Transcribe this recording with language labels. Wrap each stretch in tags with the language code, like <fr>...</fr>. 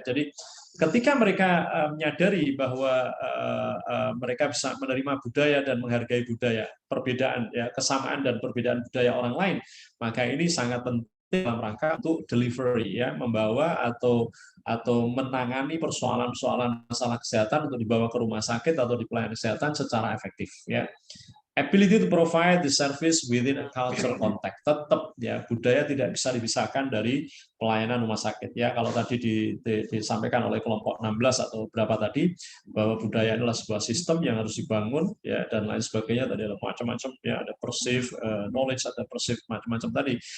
<id>Jadi ketika mereka menyadari bahwa mereka bisa menerima budaya dan menghargai budaya, perbedaan, ya, kesamaan dan perbedaan budaya orang lain, maka ini sangat penting dalam rangka untuk delivery, ya, membawa atau menangani persoalan-persoalan masalah kesehatan untuk dibawa ke rumah sakit atau di pelayanan kesehatan secara efektif, ya.</id> <en>Ability to provide the service within a cultural context.</en> <id>Tetap, ya, budaya tidak bisa dipisahkan dari pelayanan rumah sakit, ya. Kalau tadi disampaikan oleh kelompok 16 atau berapa tadi, bahwa budaya adalah sebuah sistem yang harus dibangun, ya, dan lain sebagainya, tadi ada macam-macam, ya, ada perceive knowledge, ada perceive macam-macam tadi.</id>